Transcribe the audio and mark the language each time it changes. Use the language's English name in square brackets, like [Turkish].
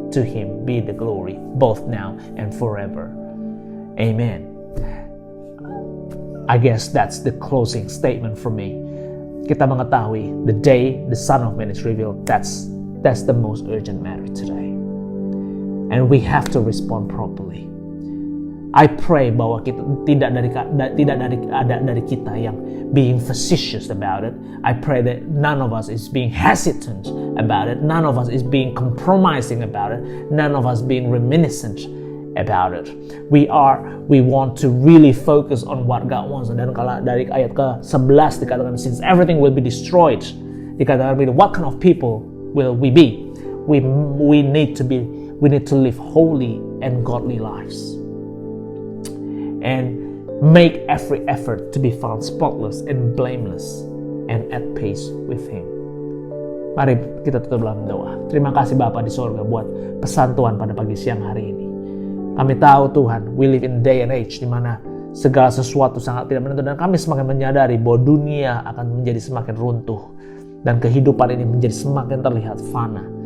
[English] To Him be the glory, both now and forever. Amen. I guess that's the closing statement for me. [Indonesian] Kita mengetahui [English] the day the Son of Man is revealed, that's the most urgent matter today. And we have to respond properly. I pray [Indonesian] bahwa kita tidak dari kita yang [English] being facetious about it. I pray that none of us is being hesitant about it. None of us is being compromising about it. None of us being reminiscent about it. We want to really focus on what God wants. [Indonesian] Dan kalau dari ayat ke-11 dikatakan, [English] since everything will be destroyed, dikatakan, what kind of people will we be? We need to live holy and godly lives. And make every effort to be found spotless and blameless and at peace with Him. [Indonesian] Mari kita tutup dalam doa. Terima kasih Bapa di sorga buat pesan Tuhan pada pagi siang hari ini. Kami tahu Tuhan, [English] we live in day and age [Indonesian] di mana segala sesuatu sangat tidak menentu, dan kami semakin menyadari bahwa dunia akan menjadi semakin runtuh dan kehidupan ini menjadi semakin terlihat fana.